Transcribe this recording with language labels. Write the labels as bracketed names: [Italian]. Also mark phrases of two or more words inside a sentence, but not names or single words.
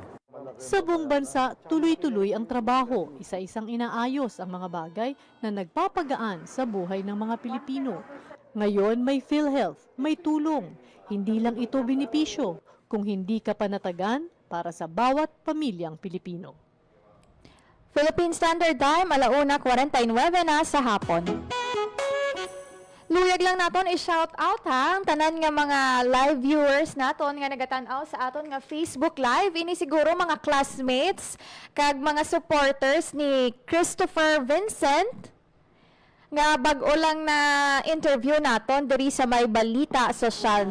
[Filipino] Sa buong bansa, tuloy-tuloy ang trabaho, isa-isang inaayos ang mga bagay na nagpapagaan sa buhay ng mga Pilipino. Ngayon may PhilHealth, may tulong. Hindi lang ito benepisyo, kung hindi ka panatagan para sa bawat pamilyang Pilipino. Philippine Standard Time, 1:49 na sa hapon. [Hiligaynon] Luyag lang naton i-shout out ha, ang tanan nga mga [English] live viewers [Hiligaynon] naton nga nagatanaw sa aton nga Facebook Live. Ini siguro mga classmates kag mga supporters ni Christopher Vincent nga bag-o lang na interview naton diri sa May Balita Sosyal, no?